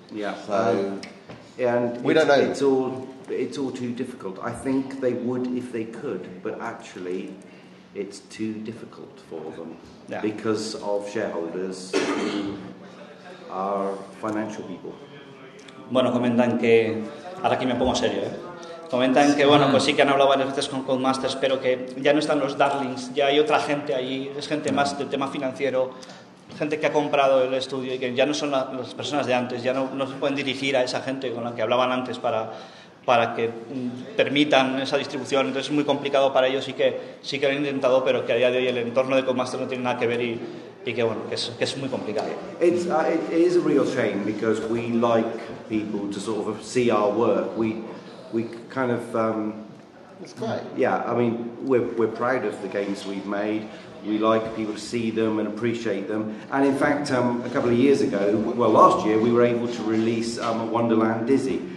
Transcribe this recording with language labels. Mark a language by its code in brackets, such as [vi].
[en] Yeah. So, and we don't know. It's all too difficult. I think they would if they could, but actually, it's too difficult for them because of shareholders who are financial people. [es] Bueno, comentan que ahora aquí me pongo serio, ¿eh? Comentan que, bueno, pues sí que han hablado varias veces con Codemasters, pero que ya no están los Darlings, ya hay otra gente ahí, es gente más del tema financiero, gente que ha comprado el estudio y que ya no son las personas de antes, ya no se pueden dirigir a esa gente con la que hablaban antes para que permitan esa distribución. Entonces es muy complicado para ellos y que sí que lo han intentado, pero que a día de hoy el entorno de Codemasters no tiene nada que ver y que, bueno, que es muy complicado. [en] It is a real shame because we like people to sort of see our work. We kind of it's great. Yeah, I mean we're proud of the games we've made. We like people to see them and appreciate them. And in fact, a couple of years ago, well, last year, we were able to release Wonderland Dizzy.